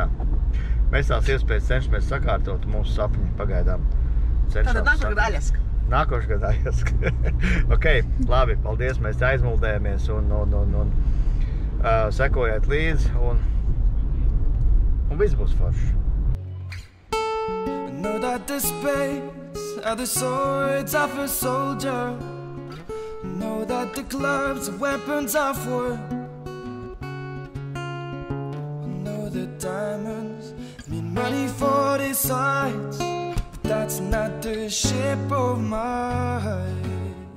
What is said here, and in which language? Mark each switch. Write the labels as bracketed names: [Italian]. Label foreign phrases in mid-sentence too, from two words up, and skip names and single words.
[Latvian] Mēs tās iespējas cenšamies sakārtot mūsu sapņi pagaidām. Tātad nākošais gadu Aļaska. Nākošais gadu Aļaska. Ok, labi, paldies, mēs aizmuldējamies un sekojiet līdzi un viss būs forši. [English] Know that the spades are the swords of a soldier. Know that the clubs are weapons of war. Know that diamonds mean money for the sides, but that's not the shape of my eyes.